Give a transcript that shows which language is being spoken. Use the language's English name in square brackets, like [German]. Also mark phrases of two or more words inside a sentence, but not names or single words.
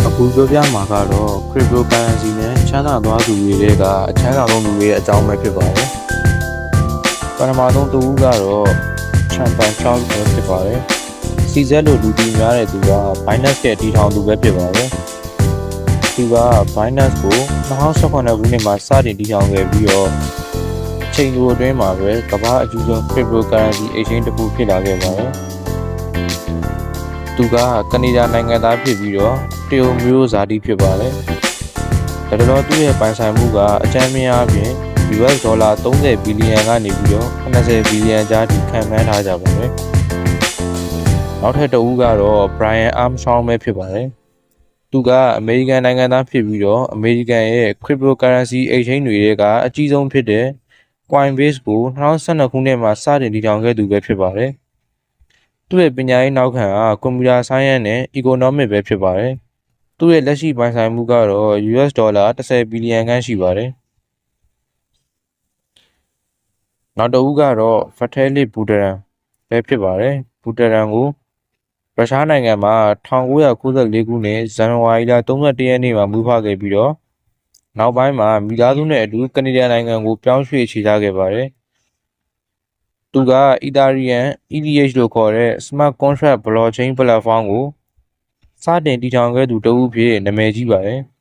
[Burmese] အခုပြောပြမှာကတော့ cryptocurrency နဲ့ချမ်းသာသွားသူတွေကအချမ်းသာဆုံးလူတွေရဲ့အကြောင်းပဲဖြစ်ပါတယ်။ပထမဆုံးတစ်ဦးကတော့ Champion Charles ပဲဖြစ်ပါတယ်။ CZ လို့လူသိများတဲ့သူက Binance ရဲ့တည်ထောင်သူပဲဖြစ်ပါတယ်။သူက Binance ကို2018ခုနှစ်မှာစတင်တည်ထောင်ခဲ့ပြီးတော့အချိန်တိုအတွင်းမှာပဲကမ္ဘာအကြီးဆုံး [English] cryptocurrency exchange [Burmese] တစ်ခုဖြစ်လာခဲ့ပါတယ်။သူကကနေဒါနိုင်ငံသား ဖြစ်ပြီးတော့တရုတ်မျိုးဇာတိဖြစ်ပါတယ်။ဒါတော့သူ့ရဲ့ပိုင်ဆိုင်မှုကအကြမ်းမြင်အားဖြင့် US ဒေါ်လာ30ဘီလီယံကနေ ပြီးတော့80ဘီလီယံကြားထိခံမှန်းထားကြပါတယ်။နောက်ထပ်တစ်ဦးကတော့ Brian Armstrong ပဲဖြစ်ပါတယ်။သူကအမေရိကန်နိုင်ငံသားဖြစ်ပြီးတော့အမေရိကန်ရဲ့ [English] cryptocurrency exchange [Burmese] တွေကအကြီးဆုံးဖြစ်တဲ့ Coinbase ကို2012ခုနှစ်မှာစတင်တည်ထောင်ခဲ့သူပဲဖြစ်ပါတယ်။သူ့ရဲ့ပညာရေးနောက်ခံကကွန်ပျူတာဆိုင်းယန့်နဲ့ economic ပဲဖြစ်ပါတယ်။သူ့ရဲ့လက်ရှိပိုင်ဆိုင်မှုကတော့ US ဒေါ်လာ10ဘီလီယံခန့်ရှိပါတယ် ။နောက်တစ်ဦးကတော့ Vitalik Buterin ပဲဖြစ်ပါတယ်။ Buterin ကိုရုရှားနိုင်ငံမှာ1994ခုနှစ်ဇန်နဝါရီလ31ရက်နေ့မှာမွေးဖွားခဲ့ပြီးတော့နောက်ပိုင်းမှာမိသားစုနဲ့အတူကနေဒါနိုင်ငံကိုပြောင်းရွှေ့အခြေချခဲ့ပါတယ်။သူက Ethereum ETH လို့ခေါ်တဲ့ [English] Smart Contract Blockchain Platform [Burmese] ကိုစတင်တည်ထောင်ခဲ့သူတဦးဖြစ်နာမည်ကြီးပါတယ်